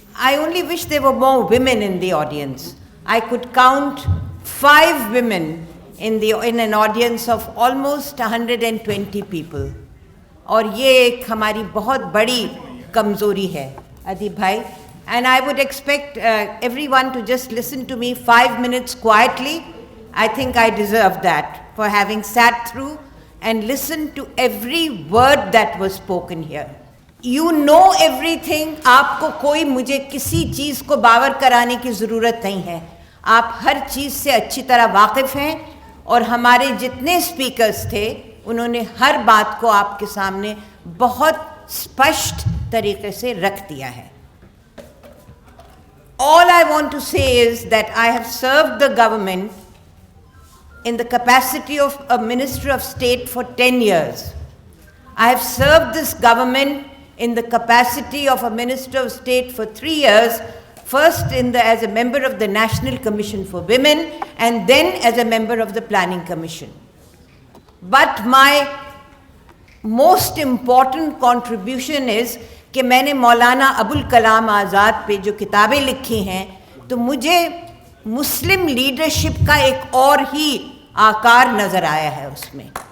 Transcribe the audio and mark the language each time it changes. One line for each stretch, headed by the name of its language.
English: I only wish there were more women in the audience. I could count 5 women in an audience of almost 120 people.
Urdu: اور یہ ایک ہماری بہت بڑی کمزوری ہے ادیب بھائی.
English: And I would expect everyone to just listen to me 5 minutes quietly. I think I deserve that for having sat through and listened to every word that was spoken here. You know everything.
Urdu: آپ کو کوئی مجھے کسی چیز کو باور کرانے کی ضرورت نہیں ہے. آپ ہر چیز سے اچھی طرح واقف ہیں اور ہمارے جتنے اسپیکرز تھے انہوں نے ہر بات کو آپ کے سامنے بہت اسپشٹ طریقے سے رکھ دیا ہے.
English: All I want to say is that I have served the government in the capacity of a Minister of State for 10 years. I have served this government in the capacity of a Minister of State for 3 years, first as a member of the National Commission for Women and then as a member of the Planning Commission. But my most important contribution is
Urdu: کہ میں نے مولانا ابوالکلام آزاد پہ جو کتابیں لکھی ہیں تو مجھے مسلم لیڈرشپ کا ایک اور ہی آکار نظر آیا ہے اس میں.